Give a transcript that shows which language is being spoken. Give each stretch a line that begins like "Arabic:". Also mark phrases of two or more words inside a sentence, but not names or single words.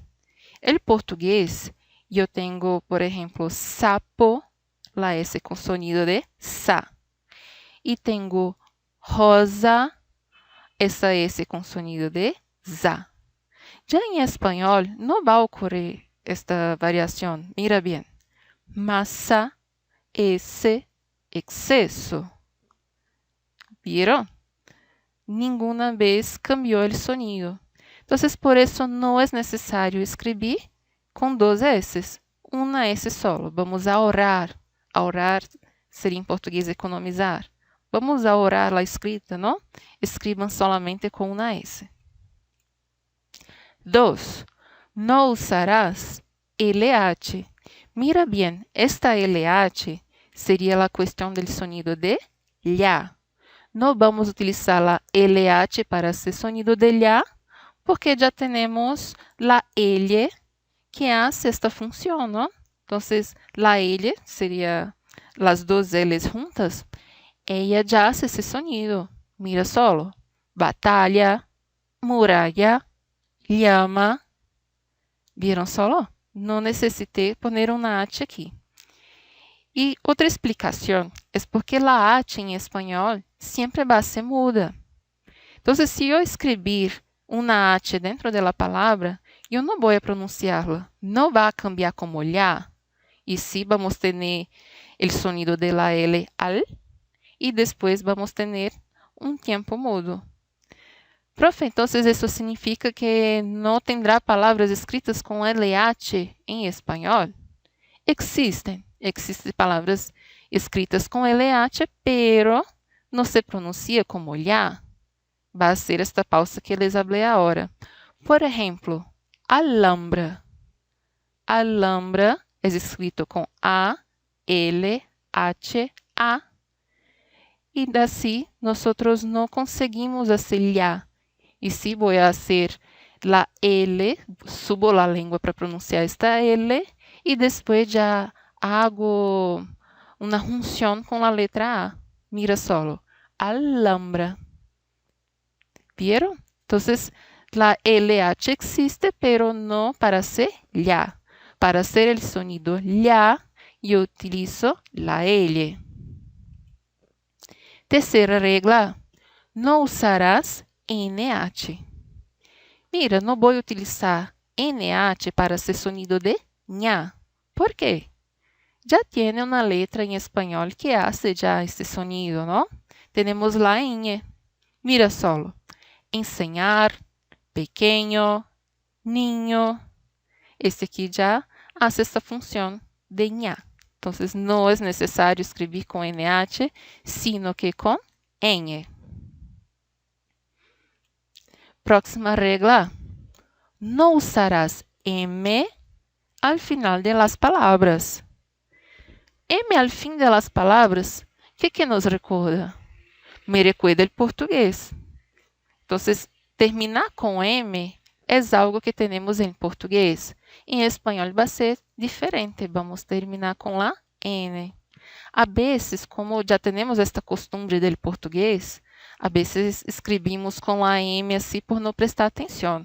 Portuguese: El português, eu tenho, por exemplo, sapo, la S com sonido de sa. E tenho rosa, essa S com sonido de za. Já em espanhol, não vai ocorrer esta variação. Mira bem. Massa, esse, exceso. ¿Vieron? Nenhuma vez cambiou o sonido. Então, por isso, não é necessário escrever com dois S, uma S solo.
Spanish: Vamos ahorrar.
Portuguese: Ahorrar seria em português economizar. Vamos ahorrar a escrita, não? Escrevam solamente com uma S. 2. Não usarás LH. Mira bem, esta LH seria a questão do sonido de LHA. Não vamos utilizar a LH para esse sonido de LHA, porque já temos a L que hace esta função, ¿no?
Spanish: Entonces, la L sería las dos L's juntas. Ella ya hace ese sonido. Mira solo. Batalha, muralla, llama. ¿Vieron solo?
Portuguese: Não necessitei poner uma H aqui. E outra explicação é porque a H em espanhol sempre vai ser muda. Então, se eu escrever uma H dentro da palavra, eu não vou pronunciá-la. Não vai cambiar como olhar. E sim, vamos ter o sonido de la L al. E depois vamos ter tempo mudo. Profe, então isso significa que não terá palavras escritas com LH em espanhol? Existem palavras escritas com LH, pero não se pronuncia como olhar. Vai ser esta pausa que
Spanish: les hablé
Portuguese: agora. Por exemplo, alhambra. Alhambra é escrito com A, L, H, A. E assim, nós não conseguimos acelerar. E se vou fazer a L, subo a língua para pronunciar esta L, e depois já hago uma junção com a letra A.
Spanish: Mira solo. Alhambra. ¿Vieron? Entonces, la LH existe, pero no para ser ya. Para hacer el sonido ya, yo utilizo la L. Tercera regla, no usarás NH. Mira, no voy a utilizar NH para hacer sonido de ña. ¿Por qué? Ya tiene una letra en español que hace ya este sonido, ¿no? Tenemos la ñ. Mira solo. Enseñar, pequeño, niño.
Portuguese: Este aqui já hace esta função de ña. Então, não é necessário escrever com NH,
Spanish: sino que
Portuguese: com ñ.
Spanish: Próxima regla.
Portuguese: Não usarás
Spanish: M al final de las palabras. M al fim de las palabras, que nos recuerda? Me recuerda el português.
Portuguese: Então, terminar com M é algo que temos em português. Em espanhol vai ser diferente. Vamos terminar com a N. A vezes, como já temos esta costumbre do português, a vezes escrevemos com a M assim por não prestar atenção.